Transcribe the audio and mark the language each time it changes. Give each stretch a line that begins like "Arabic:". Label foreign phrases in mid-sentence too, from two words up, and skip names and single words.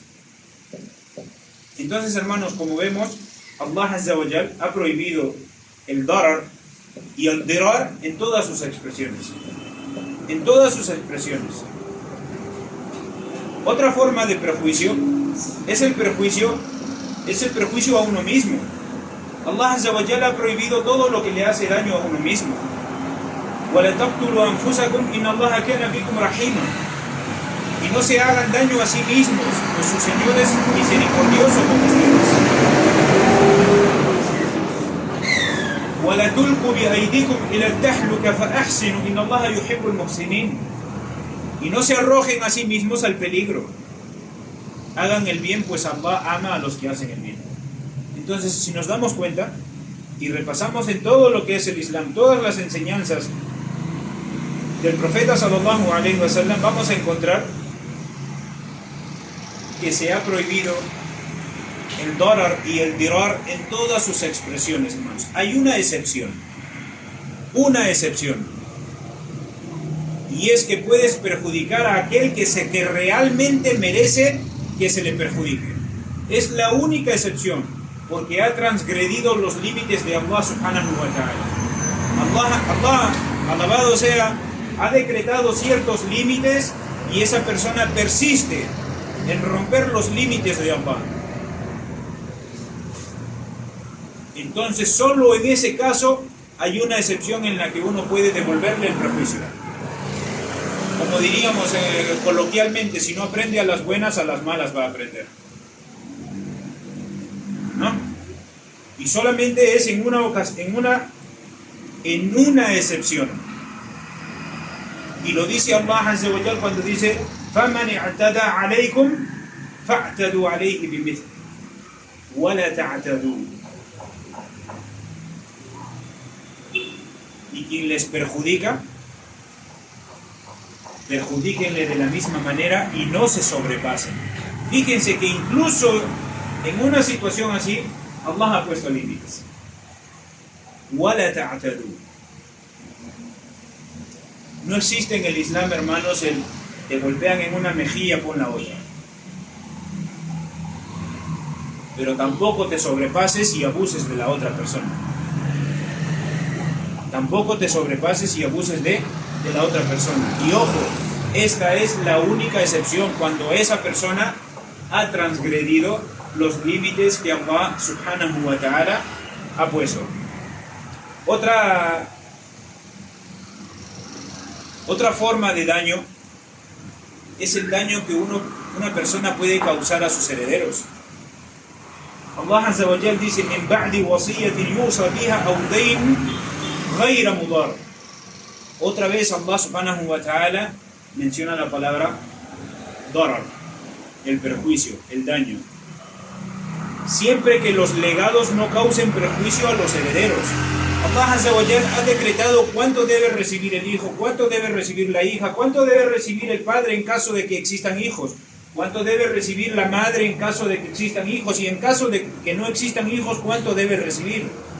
Spanish: Entonces, hermanos, como vemos, Allah
Arabic: عز وجل
Spanish: ha prohibido el darar y el dirar en todas sus expresiones. En todas sus expresiones. Otra forma de perjuicio es el perjuicio a uno mismo. Allah
Arabic: عز وجل
Spanish: ha prohibido todo lo que le hace daño a uno mismo.
Arabic: وَلَا تَقْتُلُوا أَنفُسَكُمْ إِنَّ اللَّهَ كَانَ بِكُمْ رَحِيمًا.
Spanish: Y no se hagan daño a sí mismos, pues su Señor es misericordioso con ustedes.
Arabic: وَلَا تُلْقُوا بِأَيْدِيكُمْ إِلَى التَّهْلُكَةِ فَأَحْسِنُوا إِنَّ اللَّهَ يُحِبُّ الْمُحْسِنِينَ.
Spanish: Y no se arrojen a sí mismos al peligro. Hagan el bien, pues Allah ama a los que hacen el bien. Entonces, si nos damos cuenta y repasamos en todo lo que es el Islam, todas las enseñanzas del profeta
Arabic: صلى الله عليه وسلم,
Spanish: vamos a encontrar que se ha prohibido el darar y el dirar en todas sus expresiones, hermanos. Hay una excepción, y es que puedes perjudicar a aquel que realmente merece que se le perjudique. Es la única excepción, porque ha transgredido los límites de Allah
Arabic: سبحانه وتعالى.
Spanish: Allah, alabado sea, ha decretado ciertos límites y esa persona persiste en romper los límites de Allah. Entonces, solo en ese caso hay una excepción en la que uno puede devolverle el prejuicio. Como diríamos coloquialmente, si no aprende a las buenas, a las malas va a aprender, ¿no? Y solamente es en una excepción. Y lo dice Allah
Arabic: عز وجل
Spanish: cuando dice:
Arabic: فَمَنِ اعْتَدَى عَلَيْكُمْ فَاعْتَدُوا عَلَيْهِ بِمِثْلِهِ وَلَا تَعْتَدُوا.
Spanish: Y quien les perjudica, perjudíquenle de la misma manera y no se sobrepasen. Fíjense que incluso en una situación así, Allah ha puesto límites.
Arabic: وَلَا تَعْتَدُوا.
Spanish: No existe en el Islam, hermanos, el te golpean en una mejilla por la otra. Pero tampoco te sobrepases y abuses de la otra persona. Tampoco te sobrepases y abuses de la otra persona. Y ojo, esta es la única excepción cuando esa persona ha transgredido los límites que Allah
Arabic: سبحانه وتعالى
Spanish: ha puesto. Otra forma de daño es el daño que una persona puede causar a sus herederos. Allah
Arabic: عز وجل
Spanish: dice:
Arabic: "من بعد وصية يوصى بها أو دين غير مضار".
Spanish: Otra vez Allah
Arabic: سبحانه وتعالى
Spanish: menciona la palabra darar, el perjuicio, el daño. Siempre que los legados no causen perjuicio a los herederos. Allah
Arabic: عز وجل
Spanish: ha decretado cuánto debe recibir el hijo, cuánto debe recibir la hija, cuánto debe recibir el padre en caso de que existan hijos, cuánto debe recibir la madre en caso de que existan hijos, y en caso de que no existan hijos, cuánto debe recibir.